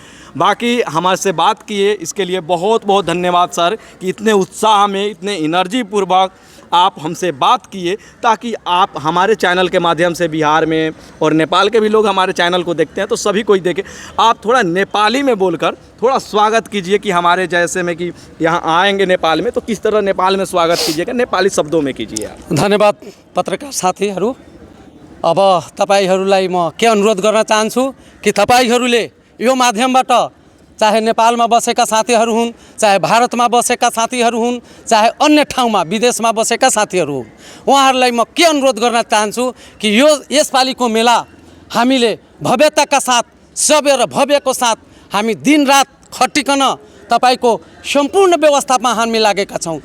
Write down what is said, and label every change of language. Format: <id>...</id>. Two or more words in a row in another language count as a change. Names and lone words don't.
<hi>बाकी हमारे से बात किए इसके लिए बहुत बहुत धन्यवाद सर, कि इतने उत्साह में, इतने एनर्जी पूर्वक आप हमसे बात किए, ताकि आप हमारे चैनल के माध्यम से बिहार में और नेपाल के भी लोग हमारे चैनल को देखते हैं, तो सभी कोई देखे। आप थोड़ा नेपाली में बोलकर थोड़ा स्वागत कीजिए कि हमारे जैसे में कि यहाँ आएंगे नेपाल में, तो किस तरह नेपाल में स्वागत कीजिएगा, नेपाली शब्दों में कीजिए आप।</hi> <ne>धन्यवाद पत्रकार साथीहरू। अब तपाईहरूलाई म के अनुरोध गर्न चाहन्छु कि तपाईहरूले यो माध्यमबाट चाहे नेपालमा बसेका साथीहरू हुन्, चाहे भारतमा बसेका साथीहरू हुन्, चाहे अन्य ठाउँमा विदेशमा बसेका साथीहरू हुन्, उहाँहरूलाई म के अनुरोध गर्न चाहन्छु कि यसपालिको मेला हामीले भव्यताका साथ, सबै भव्यको साथ हामी दिनरात खटिकन तपाईको सम्पूर्ण व्यवस्थामा हामी लागेका छौँ।</ne>